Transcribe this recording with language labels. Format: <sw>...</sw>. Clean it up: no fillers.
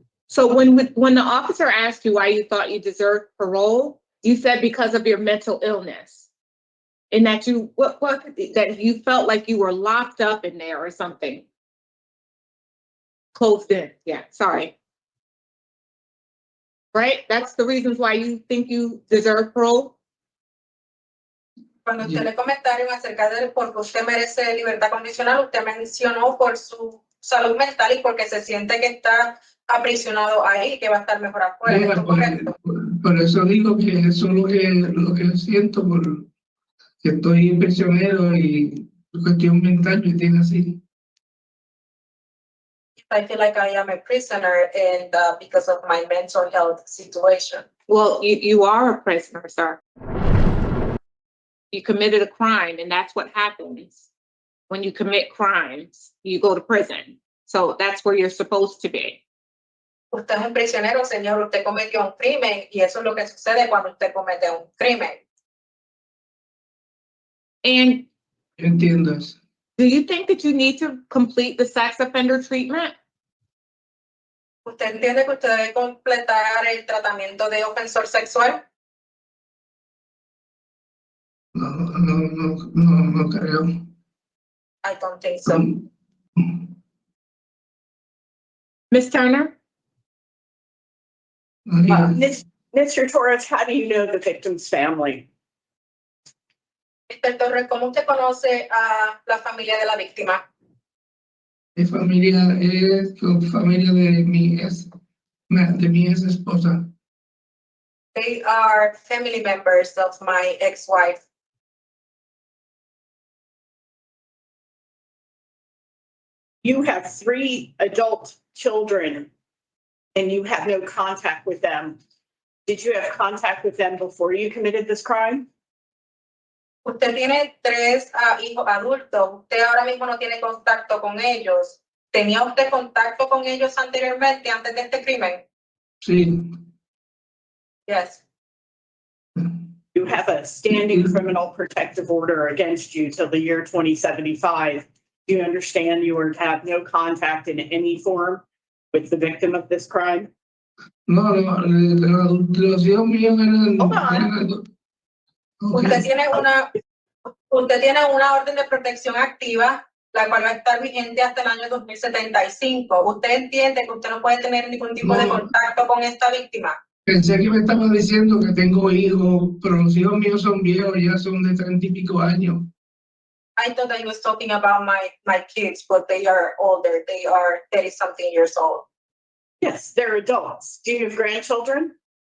<en>So when the officer asked you why you thought you deserved parole, you said because of your mental illness, and that that you felt like you were locked up in there or something, closed in. Yeah, sorry. Right? That's the reasons why you think you deserve parole.</en> <es>Cuando usted le comentaron acerca de porque usted merece libertad condicional, usted mencionó por su salud mental y porque se siente que está aprisionado ahí y que va a estar mejor afuera.</es> <en>Yeah,</en> <es>¿Esto es correcto? por eso digo que eso es lo que siento, porque estoy prisionero y cuestión mental me tiene así.</es> <en>I feel like I am a prisoner and because of my mental health situation. Well, you are a prisoner, sir. You committed a crime, and that's what happens when you commit crimes, you go to prison. So that's where you're supposed to be.</en> <es>Usted es un prisionero, señor, usted cometió un crimen y eso es lo que sucede cuando usted comete un crimen.</es> <en>And</en> <es>Entiendo eso.</es> <en>do you think that you need to complete the sex offender treatment?</en> <es>¿Usted entiende que usted debe completar el tratamiento de ofensor sexual? No creo.</es> <en>I don't think so. Ms. Turner? Mr. Torres, how do you know the victim's family? Mr.</en> <es>Torres, ¿cómo usted conoce a la familia de la víctima? Es familia de mi ex esposa.</es> <en>They are family members of my ex-wife. You have 3 adult children and you have no contact with them. Did you have contact with them before you committed this crime?</en> <es>Usted tiene 3 hijos adultos. Usted ahora mismo no tiene contacto con ellos. ¿Tenía usted contacto con ellos anteriormente, antes de este crimen? Sí.</es> <en>Yes. You have a standing criminal protective order against you till the year 2075. Do you understand you are to have no contact in any form with the victim of this crime?</en> <es>No, los hijos míos eran. Usted tiene una orden de protección activa, la cual va a estar vigente hasta el año 2075. ¿Usted entiende que usted no puede tener ningún tipo de contacto con esta víctima? Pensé que me estaba diciendo que tengo hijos, pero los hijos míos son viejos, ya son de 30 y pico años.</es> <en>I thought that he was talking about my kids, but they are older. They are 30-something years old. Yes, they're adults. Do you have grandchildren?</en>